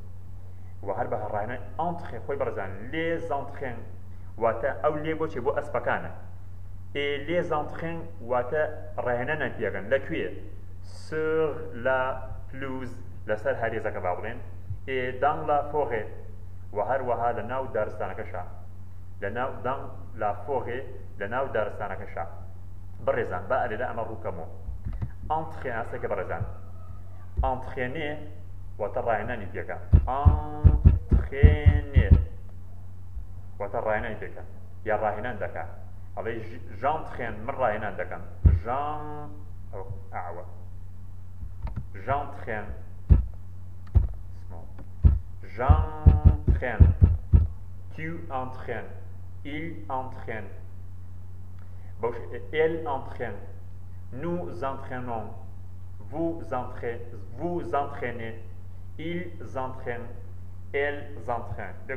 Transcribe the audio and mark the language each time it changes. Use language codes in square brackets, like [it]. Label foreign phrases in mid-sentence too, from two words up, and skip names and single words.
[fr] Les entraîne et les entraîne sur la pelouse et dans la forêt. dans la forêt [ckb] لناو دارستانەکەشە بڕێزان با ئەلێدا ئەمە ڕووکەمەوە ئەنترێنە سەکە بەڕێزان ئەنترێنێ واتە ڕاهێنانی پێکە ئەنترێنێ واتە ڕاهێنانی پێکە یا ڕاهێنان دەکات ئەڵێ ژانترێن من ڕاهێنان دەکەم [fr] j'entraîne, tu entraînes, il entraîne, elle entraîne, nous entraînons, vous entraînez, ils entraînent, elles entraînent.